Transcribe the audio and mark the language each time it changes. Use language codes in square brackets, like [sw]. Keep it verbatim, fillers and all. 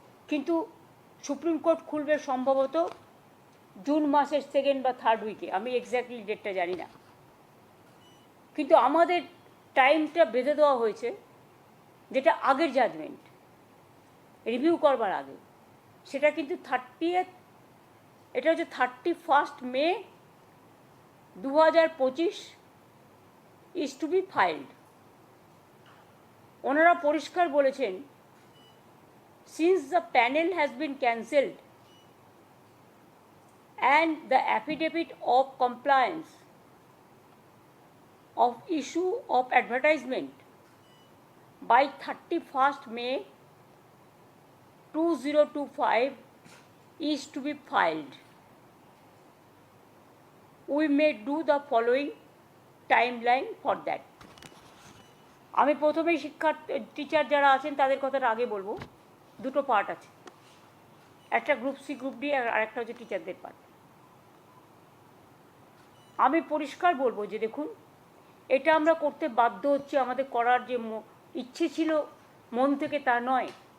[bn] কিন্তু supreme court খুলবে সম্ভবত জুন মাসের সেকেন্ড বা থার্ড উইকে, আমি এক্স্যাক্টলি ডেটটা জানি না, কিন্তু আমাদের টাইমটা বেঁধে দেওয়া হয়েছে, যেটা আগের জাজমেন্ট রিভিউ করবার আগে, সেটা কিন্তু থার্টিয়েথ এটা হচ্ছে থার্টি ফার্স্ট মে দু হাজার পঁচিশ [en] Is to be filed. [bn] ওনারা পরিষ্কার বলেছেন, [en] Since the panel has been cancelled and the affidavit of compliance of issue of advertisement by thirty-first May twenty twenty-five is to be filed. We may do the following timeline for that. [bn] আমি প্রথমেই শিক্ষার্থী teacher যারা আছেন তাদের কথাটা আগে বলবো। দুটো পার্ট আছে, একটা গ্রুপ সি গ্রুপ ডি, আর একটা হচ্ছে টিচারদের পার্ট। আমি পরিষ্কার বলবো যে দেখুন, এটা আমরা করতে বাধ্য হচ্ছে, আমাদের করার যে ইচ্ছে ছিল মন থেকে তা নয়।